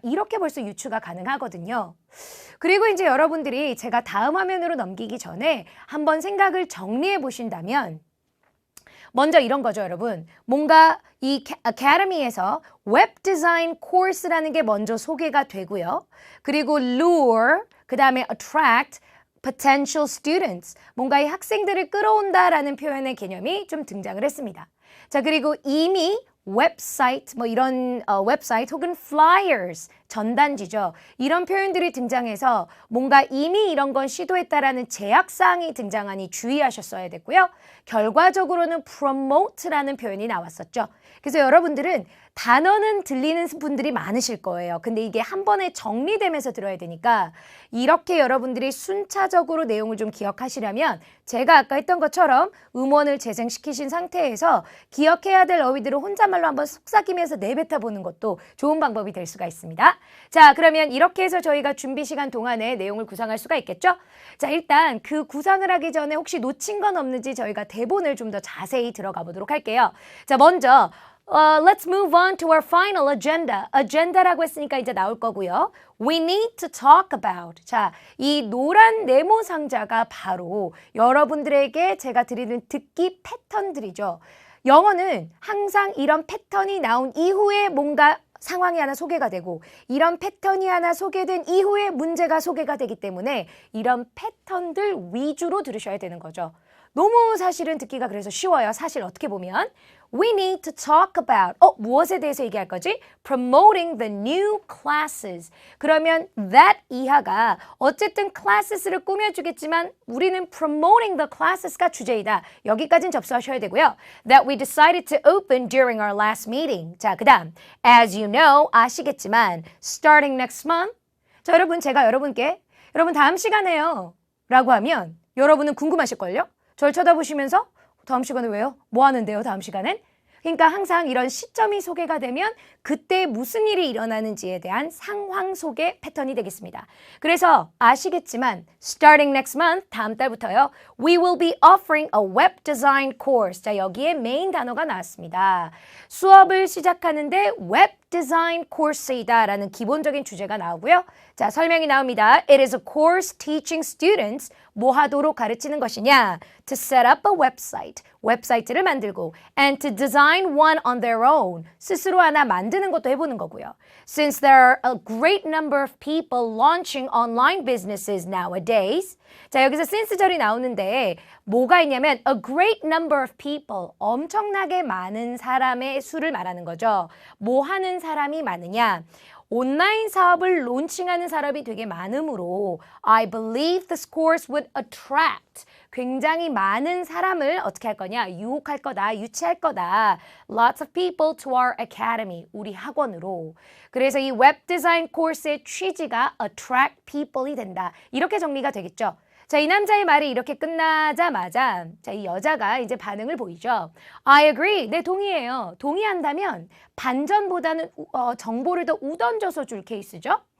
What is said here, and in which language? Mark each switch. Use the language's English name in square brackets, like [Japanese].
[Korean] 이렇게 벌써 유추가 가능하거든요. 그리고 이제 여러분들이 제가 다음 화면으로 넘기기 전에 한번 생각을 정리해 보신다면 먼저 이런 거죠, 여러분. 뭔가 이 아카데미에서 웹 디자인 코र्스라는 게 먼저 소개가 되고요. 그리고 [English] lure, [Korean] 그 다음에 [English] attract potential students. [Korean] 뭔가 이 학생들을 끌어온다라는 표현의 개념이 좀 등장을 했습니다. 자, 그리고 이미 웹사이트, 이런 웹사이트 혹은 flyers, 전단지죠. 이런 표현들이 등장해서 뭔가 이미 이런 건 시도했다라는 제약사항이 등장하니 주의하셨어야 됐고요. 결과적으로는 promote라는 표현이 나왔었죠. 그래서 여러분들은 단어는 들리는 분들이 많으실 거예요. 근데 이게 한 번에 정리되면서 들어야 되니까 이렇게 여러분들이 순차적으로 내용을 좀 기억하시려면 제가 아까 했던 것처럼 음원을 재생시키신 상태에서 기억해야 될 어휘들을 혼잣말로 한번 속삭이면서 내뱉어 보는 것도 좋은 방법이 될 수가 있습니다. 자, 그러면 이렇게 해서 저희가 준비 시간 동안에 내용을 구상할 수가 있겠죠? 자, 일단 그 구상을 하기 전에 혹시 놓친 건 없는지 저희가 대본을 좀 더 자세히 들어가 보도록 할게요. 자, 먼저 [English] let's move on to our final agenda. [Korean] agenda라고 했으니까 이제 나올 거고요. [English] We need to talk about. [Korean] 자, 이 노란 네모 상자가 바로 여러분들에게 제가 드리는 듣기 패턴들이죠. 영어는 항상 이런 패턴이 나온 이후에 뭔가 상황이 하나 소개가 되고 이런 패턴이 하나 소개된 이후에 문제가 소개가 되기 때문에 이런 패턴들 위주로 들으셔야 되는 거죠. 너무 사실은 듣기가 그래서 쉬워요. 사실 어떻게 보면 [English] We need to talk about [Korean] 무엇에 대해서 얘기할 거지? [English] Promoting the new classes. [Korean] 그러면 [English] that [Korean] 이하가 어쨌든 [English] classes를 [Korean] 꾸며주겠지만 우리는 [English] promoting the classes가 [Korean] 주제이다. 여기까지는 접수하셔야 되고요. [English] That we decided to open during our last meeting. [Korean] 자, 그 다음 [English] as you know, [Korean] 아시겠지만 [English] starting next month. [Korean] 자, 여러분 제가 여러분께 여러분 다음 시간에요 라고 하면 여러분은 궁금하실걸요? 절 쳐다보시면서 다음 시간에 왜요? 뭐 하는데요? 다음 시간엔? 그러니까 항상 이런 시점이 소개가 되면 그때 무슨 일이 일어나는지에 대한 상황 소개 패턴이 되겠습니다. 그래서 아시겠지만 [English] starting next month, [Korean] 다음 달부터요. [English] We will be offering a web design course. [Korean] 자, 여기에 메인 단어가 나왔습니다. 수업을 시작하는데 웹 디자인 코र्스이다 라는 기본적인 주제가 나오고요. 자, 설명이 나옵니다. [English] It is a course teaching students [Korean] 뭐 하도록 가르치는 것이냐? [English] To set up a website. [Korean] 웹사이트를 만들고 [English] and to design one on their own. [Korean] 스스로 하나 만드는 것도 해보는 거고요. [English] Since there are a great number of people launching online businesses nowadays. [Korean] 자, 여기서 since절이 나오는데 뭐가 있냐면 [English] a great number of people. [Korean] 엄청나게 많은 사람의 수를 말하는 거죠. 뭐 하는 사람이 많으냐? 온라인 사업을 론칭하는 사람이 되게 많으므로 [English] I believe this course would attract [Korean] 굉장히 많은 사람을 어떻게 할 거냐? 유혹할 거다, 유치할 거다. [English] Lots of people to our academy, [Korean] 우리 학원으로. 그래서 이 웹 디자인 코र्스의 취지가 [English] attract people [Korean] 이 된다. 이렇게 정리가 되겠죠. 자, 이 남자의 말이 이렇게 끝나자마자 자, 이 여자가 이제 반응을 보이죠. [English] I agree. [Korean] 네, 동의해요. 동의한다면 반전보다는 정보를 더 우던져서 줄 케이스죠.